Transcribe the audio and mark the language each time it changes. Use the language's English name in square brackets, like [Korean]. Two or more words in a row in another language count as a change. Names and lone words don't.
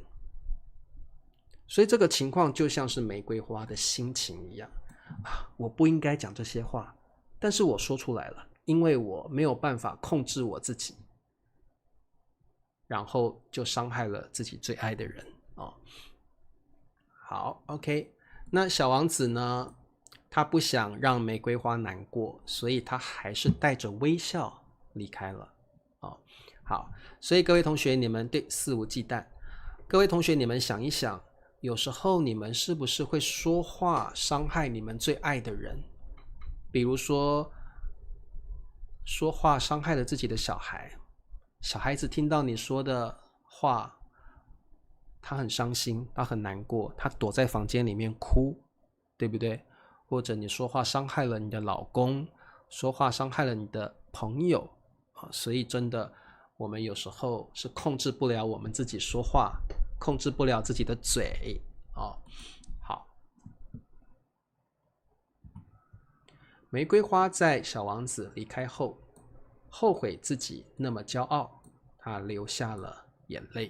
[Chinese] 所以這個情況就像是玫瑰花的心情一樣我不應該講這些話，但是我說出來了，因為我沒有辦法控制我自己，然後就傷害了自己最愛的人好 OK， 那小王子呢，他不想讓玫瑰花難過，所以他還是帶着微笑離開了好，所以各位同學，你們對肆無忌憚。各位同學，你們想一想，有時候你們是不是會說話傷害你們最愛的人？比如說話傷害了自己的小孩，小孩子聽到你說的話，他很傷心，他很難過，他躲在房間裡面哭，對不對？或者你說話傷害了你的老公，說話傷害了你的朋友所以真的，我們有時候是控制不了我們自己說話，控制不了自己的嘴好，玫瑰花在小王子離開後，後悔自己那麼驕傲， 他流下了眼淚。